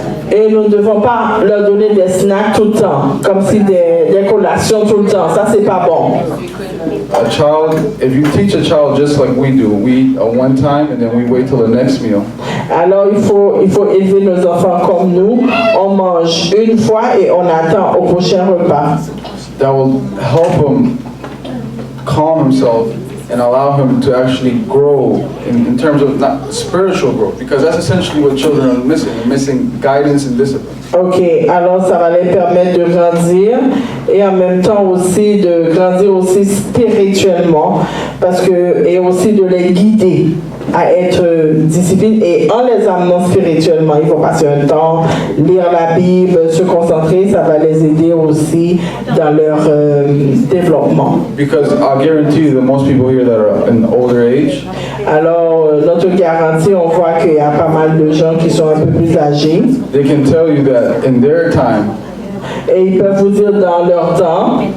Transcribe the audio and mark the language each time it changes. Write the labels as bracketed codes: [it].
[fr] Et nous ne devons pas leur donner des snacks tout le temps, comme si des collations tout le temps. Ça, c'est pas bon. [en] A child, if you teach a child just like we do, we eat at one time and then we wait till the next meal. [fr] Alors il faut élever nos enfants comme nous. On mange une fois et on attend au prochain repas. [en] That will help him calm himself and allow him to actually grow in terms of not spiritual growth, because that's essentially what children are missing. They're missing guidance and discipline. [fr] Ok, alors ça va les permettre de grandir et en même temps aussi de grandir aussi spirituellement et aussi de les guider à être disciplinés et en les amenant spirituellement. Ils vont passer un temps, lire la Bible, se concentrer, ça va les aider aussi dans leur développement. [en] Because I'll guarantee you that most people here that are in older age, [fr] alors notre garantie, on voit qu'il y a pas mal de gens qui sont un peu plus âgés. [en] They can tell you that in their time, [fr] et ils peuvent vous dire dans leur temps,